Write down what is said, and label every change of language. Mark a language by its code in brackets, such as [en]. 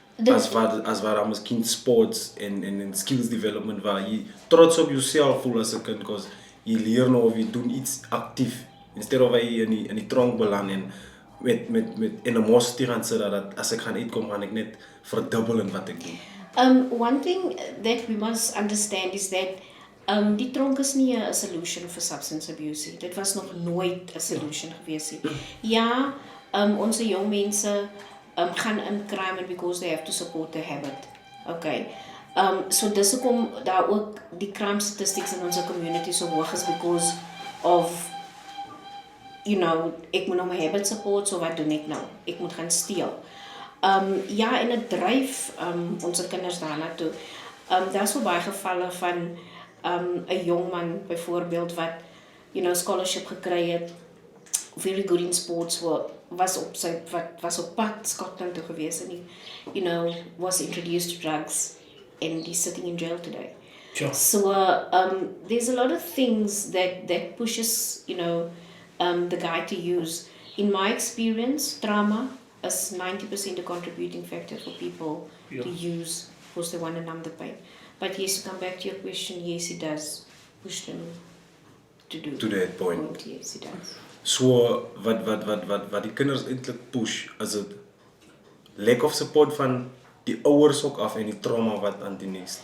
[af] as wat dan miskien sports en skills development waar jy trots op jouself voel as 'n kind, because jy leer nou of jy doen iets actief [en] instead of [af] jy in die tronk beland en met animosity gaan sit dat as ek gaan uitkom gaan ek net verdubbel in wat ek doen. [en] One thing that we must understand is that [af] die tronk is nie 'n [en] solution for substance abuse nie. [af] Dit was nog nooit 'n solution gewees nie. Ja, ons jong mense gaan in [en] crime because they have to support their habit. [af] Okay. So dis hoekom daar ook die crime statistics in ons community so hoog is [en] because of [af] ek moet nou my habit support, so wat doen ek nou? Ek moet gaan steel. Ja, en dit dryf onze kinders daarna toe. Daar is so baie gevalle van 'n jong man byvoorbeeld wat scholarship gekry het, [en] very good in sports, [af] was op pad Scotland toe gewees en was [en] introduced to drugs and he's sitting in jail today. Sure. So there's a lot of things that pushes the guy to use. In my experience, trauma is 90% a contributing factor for people to use because they want to numb the pain. But yes, to come back to your question, yes, it does push them to do. To that point. Yes, it does. [af] So wat die kinders eintlik push, is dit [en] lack of support [af] van die ouers ook af en die trauma wat anti-niks.